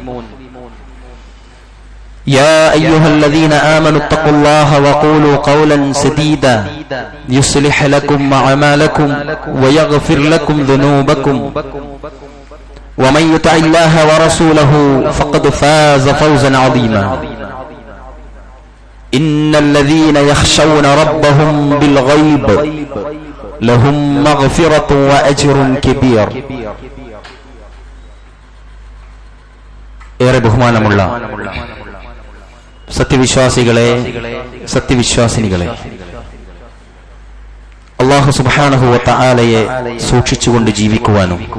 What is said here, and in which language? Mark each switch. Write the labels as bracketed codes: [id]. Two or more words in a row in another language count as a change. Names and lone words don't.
[ar] يا أيها الذين آمنوا اتقوا الله وقولوا قولا سديدا يصلح لكم أعمالكم ويغفر لكم ذنوبكم ومن يطع الله ورسوله فقد فاز فوزا عظيما إن الذين يخشون ربهم بالغيب لهم مغفرة وأجر كبير [ml] ഏറെ ബഹുമാനമുള്ള സത്യവിശ്വാസികളെ, സത്യവിശ്വാസിനികളെ, അല്ലാഹു [ar] سبحانه وتعالى [ml] സൂക്ഷിച്ചുകൊണ്ട് ജീവിക്കുവാനും